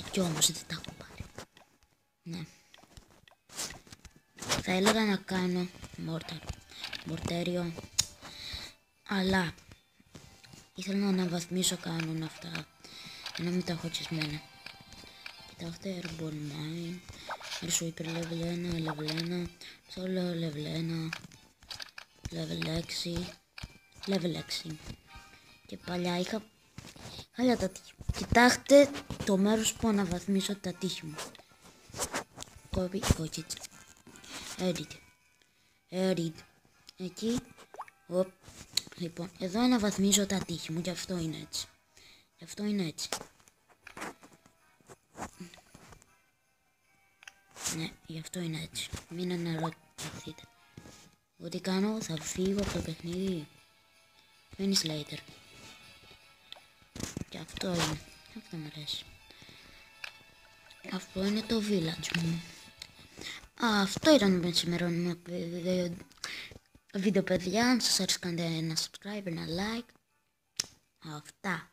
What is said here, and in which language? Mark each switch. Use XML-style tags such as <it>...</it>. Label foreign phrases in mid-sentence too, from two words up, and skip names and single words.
<el>Κι όμως δεν τα έχω πάρει. Ναι. Θα έλεγα να κάνω μορτέριο. Αλλά ήθελα να αναβαθμίσω κανόν αυτά. Να μην τα έχω τσισμένα. Κοιτάξτε,</el> <en>Airborne Mine, Air Sweeper level 1, level 1, Solo level 1, level 6, level 6.</en> <el>Και παλιά είχα άλλα τα τείχη. Κοιτάξτε το μέρος που αναβαθμίσω τα τείχη μου.</el> <en>Copy, edit.</en> <el>Εκεί, λοιπόν, εδώ αναβαθμίζω τα τείχη μου, γι' αυτό είναι έτσι. Ναι, γι' αυτό είναι έτσι. Μην αναρωτηθείτε. Εγώ τι κάνω, θα φύγω από το παιχνίδι.</el> <en>Finish later.</en> <el>Και αυτό είναι. Αυτό μου αρέσει. Αυτό είναι το village μου. Αυτό ήταν το σημερινό βίντεο, παιδιά. Αν σας άρεσε κάντε ένα subscribe, ένα like. Αυτά.</el>